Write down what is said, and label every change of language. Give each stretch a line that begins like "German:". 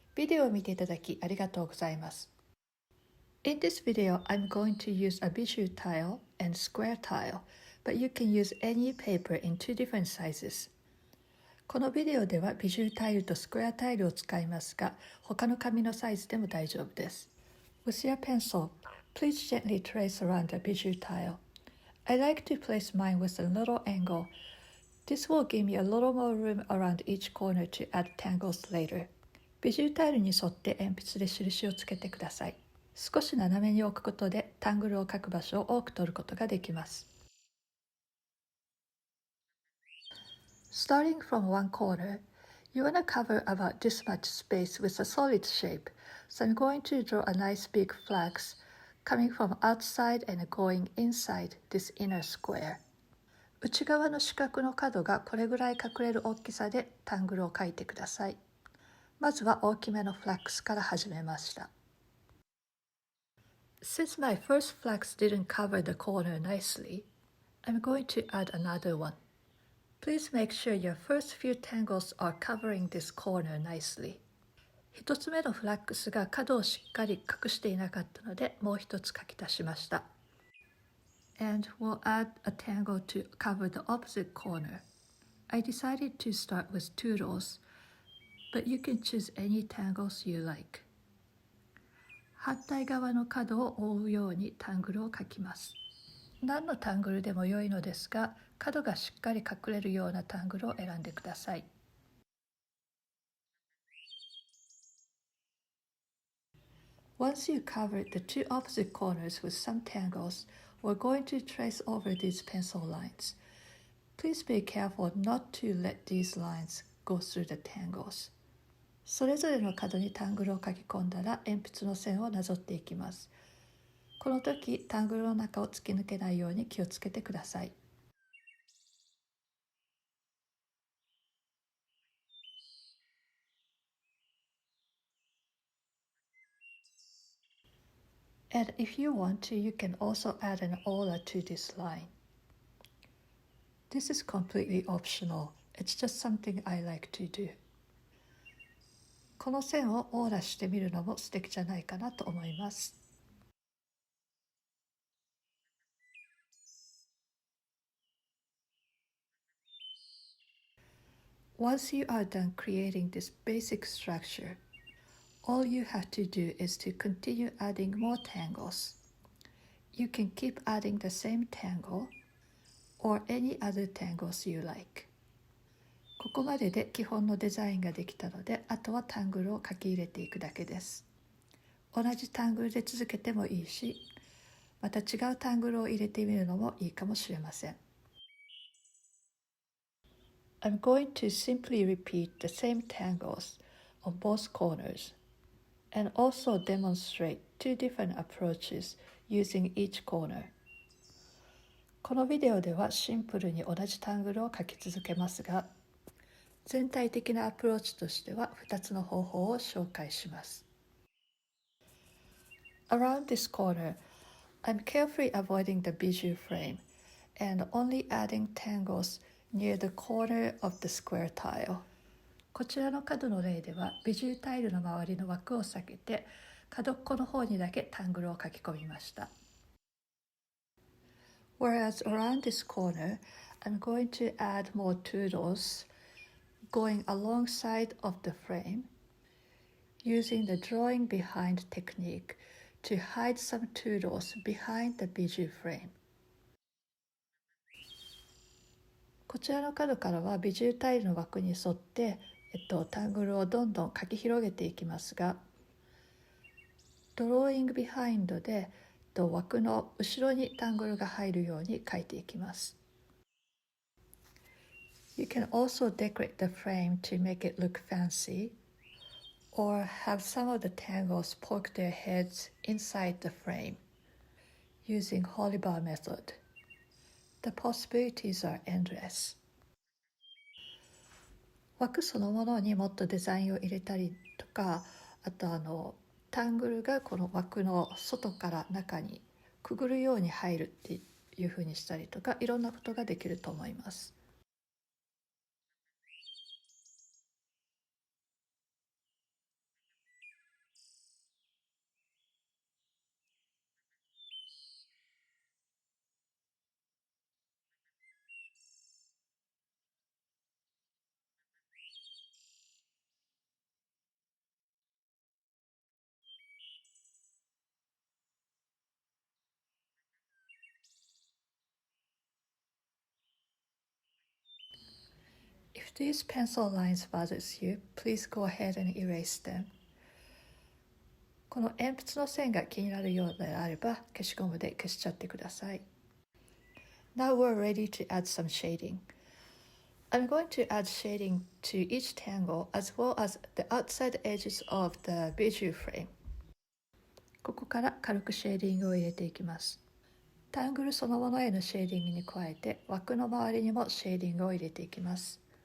Japanese: ビデオを見ていただきありがとうございます。
English: In this video, I'm going to use a Bijou tile and square tile, but you can use any paper in two different sizes.
Japanese: このビデオではビジュタイルとスクエアタイルを使いますが、他の紙のサイズでも大丈夫です。
English: With your pencil, please gently trace around the Bijou tile. I like to place mine with a little angle. This will give me a little more room around each corner to add tangles later.
Japanese: ビジュタイルに沿って鉛筆で印をつけてください。少し斜めに置くことでタングルを描く場所を多く取ることができます。
English: Starting from one corner, you want to cover about this much space with a solid shape, so I'm going to draw a nice big flags coming from outside and going inside this inner square.
Japanese: 内側の四角の角がこれぐらい隠れる大きさでタングルを描いてください。まずは大きめのフラックスから始めました。
English: Since my first flax didn't cover the corner nicely, I'm going to add another one. Please make sure your first few tangles are covering this corner nicely.
Japanese: 一つ目のフラックスが角をしっかり隠していなかったので、もう一つ書き足しました。
English: And we'll add a tangle to cover the opposite corner. I decided to start with 2 rows, but you can choose any tangles you like.
Japanese: 反対側の角を覆うようにタングルを描きます。何のタングルでも良いのですが、角がしっかり隠れるようなタングルを選んでください。
English: Once you cover the 2 opposite corners with some tangles, we're going to trace over these pencil lines. Please be careful not to let these lines go through the tangles.
Japanese: それぞれの角にタングルを書き込んだら鉛筆の線をなぞっていきます。この時、タングルの中を突き抜けないように気をつけてください。
English: And if you want to, you can also add an aura to this line. This is completely optional. It's just something I like to do.
Japanese: この線をオーラしてみるのも素敵じゃないかなと思います。
English: Once you are done creating this basic structure, all you have to do is to continue adding more tangles. You can keep adding the same tangle or any other tangles you like.
Japanese: ここまでで基本のデザインができたので、あとはタングルを書き入れていくだけです。同じタングルで続けてもいいし、また違うタングルを入れてみるのもいいかもしれません。
English: I'm going to simply repeat the same tangles on both corners and also demonstrate 2 different approaches using each corner.
Japanese: このビデオではシンプルに同じタングルを書き続けますが、全体的なアプローチとしては2つの方法を紹介します。
English: Around this corner, I'm carefully avoiding the bijou frame and only adding tangles near the corner of the square tile.
Japanese: こちらの角の例では、ビジュタイルの周りの枠を避けて、角っこの方にだけタングルを書き込みました。
English: Whereas around this corner, I'm going to add more doodles going alongside of the frame, using the drawing behind technique to hide some doodles behind the bijou frame.
Japanese: こちらの角からはビジュタイルの枠に沿って、タングルをどんどん書き広げていきますが、ドローイングビハインドで枠の後ろにタングルが入るように書いていきます。
English: You can also decorate the frame to make it look fancy, or have some of the tangles poke their heads inside the frame using Holy Bar method. The possibilities are endless.
Japanese: 枠そのものにもっとデザインを入れたりとか、あとタングルがこの枠の外から中にくぐるように入るっていう風にしたりとか、いろんなことができると思います。
English: If these pencil lines bothers you, please go ahead and erase them.
Japanese: この鉛筆の線が気になるようであれば消しゴムで消しちゃってください。
English: Now we're ready to add some shading. I'm going to add shading to each tangle as well as the outside edges of the bijou frame.
Japanese: ここから軽くシェーディングを入れていきます。タングルそのものへのシェーディングに加えて枠の周りにもシェーディングを入れていきます。